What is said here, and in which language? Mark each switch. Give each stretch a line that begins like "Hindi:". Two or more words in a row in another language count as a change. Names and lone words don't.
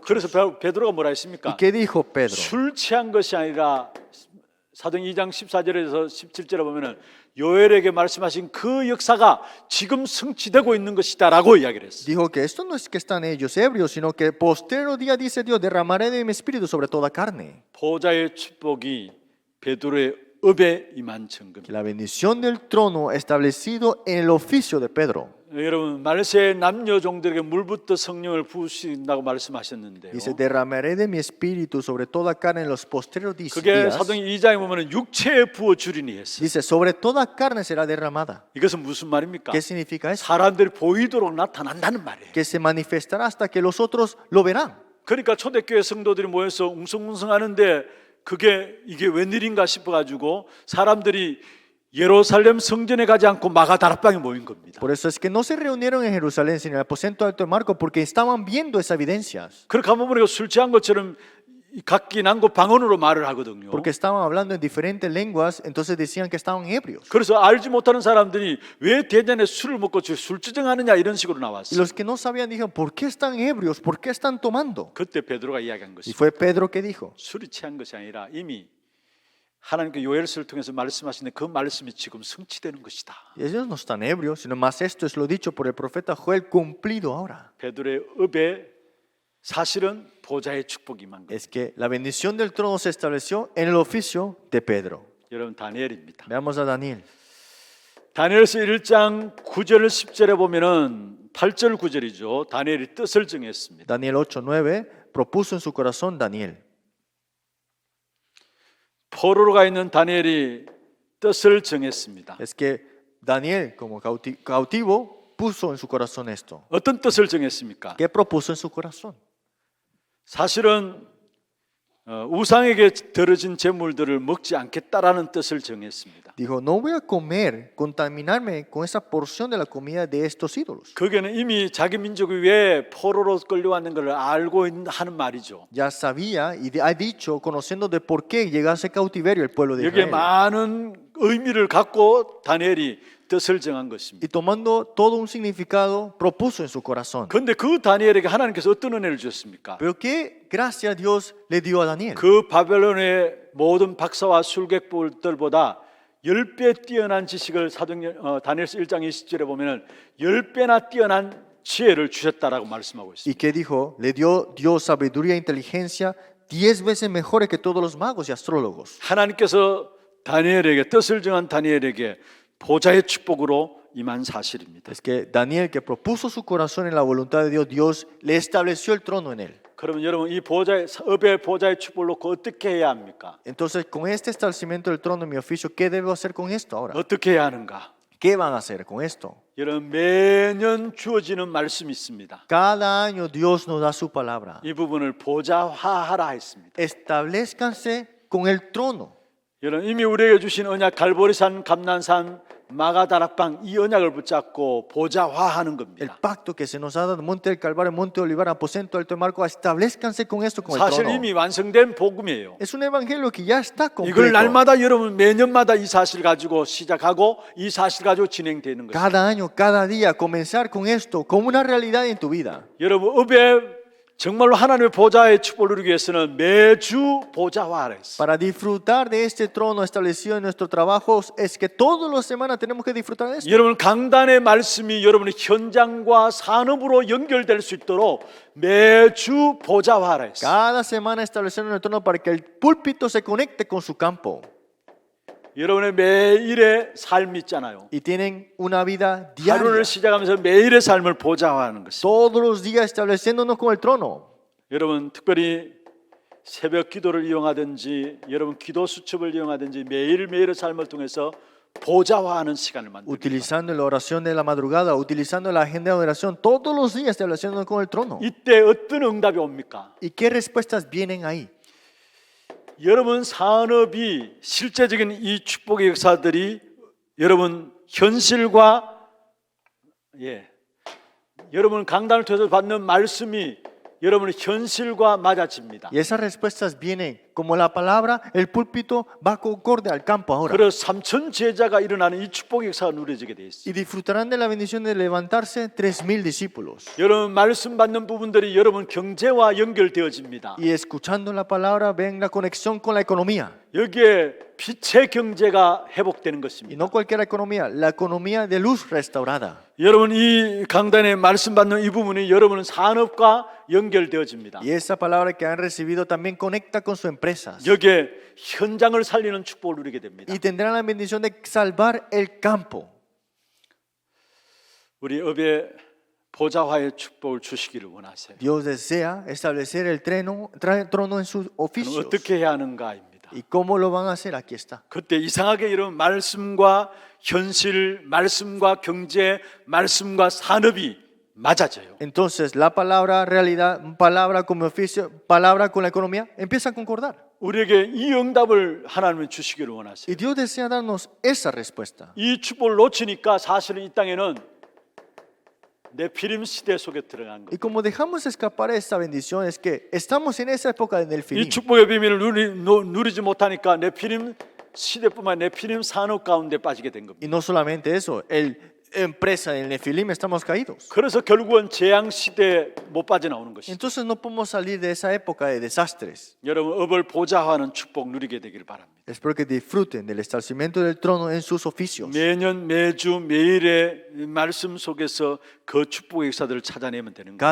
Korean: 그래서 베드로가 뭐라
Spanish: ¿Y
Korean: 했습니까?
Spanish: qué dijo Pedro?
Korean: 술 취한 것이 아니라 사도행 2장 14절에서 17절에 보면은 요엘에게 말씀하신 그 역사가 지금 성취되고 있는 것이다라고 이야기를 했어요.
Spanish: Dijo que esto no es que están ellos ebrios, sino que postrero día dice Dios, derramaré de mi espíritu sobre toda carne.
Korean: 보좌의 축복이 베드로의 업에 임한 증거입니다.
Spanish: Que la bendición del trono establecido en el oficio de Pedro.
Korean: 여러분 말세 남녀 종들에게 물부터 성령을 부으신다고 말씀하셨는데요.
Spanish: Dice, derramaré de mi espíritu sobre toda carne en los postreros
Korean: 그게
Spanish: días.
Korean: 사도행 2장에 보면은 육체에 부어 주리니 했어요.
Spanish: Dice, sobre toda carne será derramada.
Korean: 이것은 무슨 말입니까?
Spanish: ¿Qué significa eso?
Korean: 사람들이 보이도록 나타난다는 말이에요.
Spanish: Que se manifestará hasta que los otros lo verán.
Korean: 그러니까 초대교회 성도들이 모여서 웅성웅성하는데 이게 웬일인가 싶어가지고 사람들이 예루살렘 성전에 가지 않고 마가다락방에 모인 겁니다.
Spanish: Por eso es que no se reunieron en Jerusalén, sino en el aposento alto de Marco, porque estaban viendo esas evidencias.
Korean: 그렇게 한번 보니까 술 취한 것처럼 각기 난고 방언으로 말을 하거든요.
Spanish: Porque estaban hablando en diferentes lenguas, entonces decían que estaban ebrios.
Korean: 그래서 알지 못하는 사람들이 왜 대전에 술을 먹고 술주정하느냐 이런 식으로
Spanish: Y
Korean: 나왔어요.
Spanish: los que no sabían dijeron, ¿por qué están ebrios? ¿Por qué están tomando?
Korean: 그때 베드로가 이야기한
Spanish: Y
Korean: 것이
Spanish: fue Pedro que dijo,
Korean: 술이 취한 것이 아니라 이미 하나님께 요엘서를 통해서 말씀하시는 그 말씀이 지금 성취되는 것이다.
Spanish: ellos no están ebrios, sino más esto es lo dicho por el profeta Joel cumplido ahora.
Korean: 베드로의 업에 사실은 보좌의 축복이 임한 것.
Spanish: Es que la bendición del trono se estableció en el oficio de Pedro.
Korean: 여러분 다니엘입니다.
Spanish: Veamos a Daniel.
Korean: 다니엘서 1장 9절 10절에 보면은 8절 9절이죠. 다니엘이 뜻을 정했습니다.
Spanish: Daniel 8:9 propuso en su corazón Daniel.
Korean: 포로로 가 있는 다니엘이 뜻을 정했습니다.
Spanish: Es que Daniel, como cautivo, puso en su corazón esto.
Korean: 어떤 뜻을 정했습니까?
Spanish: ¿Qué propuso en su corazón?
Korean: 사실은 우상에게 들어진 제물들을 먹지 않겠다라는 뜻을 정했습니다.
Spanish: Dijo, no voy a comer, contaminarme con esa porción de la comida de estos ídolos.
Korean: 그게는 이미 자기 민족이 왜 포로로 끌려왔는 걸 알고 하는 말이죠.
Spanish: Ya sabía y ha dicho, conociendo de por qué llegase cautiverio el pueblo de
Korean: 여기에
Spanish: Israel.
Korean: 많은 의미를 갖고 다니엘이 뜻을 정한 것입니다.
Spanish: Y tomando todo un significado, propuso en su corazón.
Korean: 그런데 그 다니엘에게 하나님께서 어떤 은혜를 주셨습니까?
Spanish: Pero qué gracia Dios le dio a Daniel.
Korean: 그 바벨론의 모든 박사와 술객들보다 10배 뛰어난 지식을 다니엘서 1장 20절에 보면은 10배나 뛰어난 지혜를 주셨다라고 말씀하고 있습니다.
Spanish: ¿Y qué dijo? Le dio Dios sabiduría e inteligencia 10 veces mejores que todos los magos y astrólogos.
Korean: 하나님께서 다니엘에게 뜻을 정한 다니엘에게 보좌의 축복으로 임한 사실입니다.
Spanish: Es que Daniel, que propuso su corazón en la voluntad de Dios, Dios le estableció el trono en él.
Korean: 그러면 여러분 이 업의 보좌의 축복을 놓고 어떻게 해야 합니까?
Spanish: Entonces, con este establecimiento del trono en mi oficio, ¿qué debo hacer con esto ahora?
Korean: 어떻게 해야 하는가?
Spanish: ¿Qué van a hacer con esto?
Korean: 여러분 매년 주어지는 말씀이 있습니다.
Spanish: Cada año Dios nos da su palabra.
Korean: 이 부분을 보좌화하라 했습니다.
Spanish: Establezcanse con el trono.
Korean: 여러분 이미 우리에게 주신 언약 갈보리산, 감난산, 마가다락방 이 언약을 붙잡고 보좌화하는
Spanish: El
Korean: 겁니다.
Spanish: pacto que se nos ha dado, Monte del Calvario, Monte de Olivar, Aposento Alto de Marco, establezcanse con esto, con el
Korean: 사실
Spanish: trono.
Korean: 이미 완성된 복음이에요.
Spanish: Es un evangelio que ya está
Korean: 이걸
Spanish: completo.
Korean: 날마다 여러분 매년마다 이 사실 가지고 시작하고 이 사실 가지고 진행되는 것입니다.
Spanish: Cada año, cada día, comenzar con esto, como una realidad en tu vida.
Korean: 여러분 업에 정말로 하나님의 보좌의 축복을 누리기 위해서는 매주 보좌화하라 했어요.
Spanish: Para disfrutar de este trono establecido en nuestro trabajo, es que todas las semanas tenemos que disfrutar de esto.
Korean: 여러분 강단의 말씀이 여러분의 현장과 산업으로 연결될 수 있도록 매주 보좌화하라 했어요.
Spanish: Cada semana estableciendo el trono para que el púlpito se conecte con su campo.
Korean: 여러분의 매일의 삶이 있잖아요.
Spanish: Y tienen una vida
Korean: 하루를
Spanish: diaria.
Korean: 시작하면서 매일의 삶을 보좌화하는 것입니다.
Spanish: Todos los días estableciéndonos con el trono.
Korean: 여러분 특별히 새벽 기도를 이용하든지 여러분 기도 수첩을 이용하든지 매일매일의 삶을 통해서 보좌화하는 시간을 만듭니다.
Spanish: Utilizando la oración de la madrugada, utilizando la agenda de oración, todos los días estableciéndonos con el trono.
Korean: 이때 어떤 응답이 옵니까?
Spanish: ¿Y qué respuestas vienen ahí?
Korean: 여러분 산업이 실제적인 이 축복의 역사들이 여러분 현실과 여러분 강단을 통해서 받는 말씀이 여러분의 현실과 맞아집니다.
Spanish: Y esas respuestas vienen como la palabra, el púlpito va concorde al campo ahora.
Korean: 그래서 3천 제자가 일어나는 이 축복의 역사가 누려지게 돼 있어요.
Spanish: Y disfrutarán de la bendición de levantarse 3,000 discípulos.
Korean: 여러분 말씀 받는 부분들이 여러분 경제와 연결되어집니다.
Spanish: Y escuchando la palabra ven la conexión con la economía.
Korean: 여기에 빛의 경제가 회복되는
Spanish: Y
Korean: 것입니다.
Spanish: no cualquier economía, la economía de luz restaurada.
Korean: 여러분 이 강단에 말씀 받는 이 부분이 여러분은 산업과 연결되어집니다.
Spanish: Y esa palabra que han recibido también conecta con sus empresas.
Korean: 여기에 현장을 살리는 축복을 누리게 됩니다.
Spanish: Y tendrán la bendición de salvar el campo.
Korean: 우리 업에 보좌화의 축복을 주시기를 원하세요.
Spanish: Dios desea establecer el trono en sus
Korean: 그럼
Spanish: oficios.
Korean: 어떻게 해야 하는가입니다.
Spanish: ¿Y cómo lo van a hacer? Aquí está.
Korean: 그때 이상하게 이런 말씀과 현실, 말씀과 경제, 말씀과 산업이 맞아져요.
Spanish: Entonces, la palabra realidad, palabra como oficio, palabra con la economía, empieza a concordar.
Korean: 우리에게 이 응답을 하나님은 주시기를 원하세요.
Spanish: Y Dios desea darnos esa respuesta.
Korean: 이 축복을 놓치니까 사실은 이 땅에는 네피림 시대 속에 들어간 거예요.
Spanish: Y como dejamos escapar esta bendición es que estamos en esa época del
Korean: 이
Spanish: Nefilim.
Korean: 축복의 비밀을 누리지 못하니까 네피림 시대뿐만 아니라 네피림 산업 가운데 빠지게 된 겁니다.
Spanish: Y no solamente eso, empresa del Nefilim estamos caídos.
Korean: 그래서 결국은 재앙 시대에 못 빠져나오는 것이죠.
Spanish: Entonces no podemos salir de esa época de desastres.
Korean: 여러분 업을 보좌하는 축복 누리게 되기를 바랍니다.
Spanish: Espero que disfruten del establecimiento del trono en sus oficios.
Korean: 매년 매주 매일의 말씀 속에서 그 축복의 역사들을 찾아내면 되는 거예요.